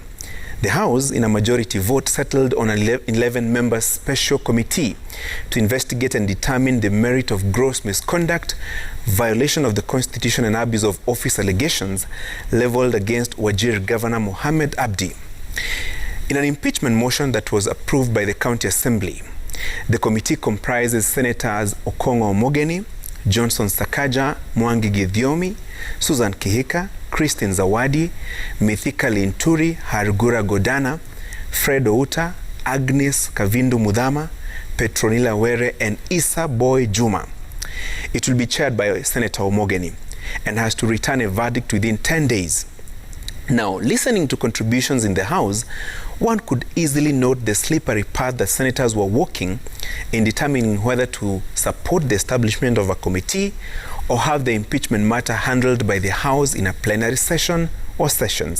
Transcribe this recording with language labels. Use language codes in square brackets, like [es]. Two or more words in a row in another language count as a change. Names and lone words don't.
[en] The House, in a majority vote, settled on an 11-member special committee to investigate and determine the merit of gross misconduct, violation of the Constitution and abuse of office allegations leveled against Wajir Governor Mohamed Abdi. In an impeachment motion that was approved by the County Assembly, the committee comprises Senators Okongo Omogeni, Johnson Sakaja, Mwangi Githiomi, Susan Kihika, Christine Zawadi, Mithika Linturi, Hargura Godana, Fred Outa, Agnes Kavindu Mudhama, Petronila Were, and Issa Boy Juma. It will be chaired by Senator Omogeni and has to return a verdict within 10 days. Now, listening to contributions in the House, one could easily note the slippery path that senators were walking in determining whether to support the establishment of a committee or have the impeachment matter handled by the House in a plenary session or sessions.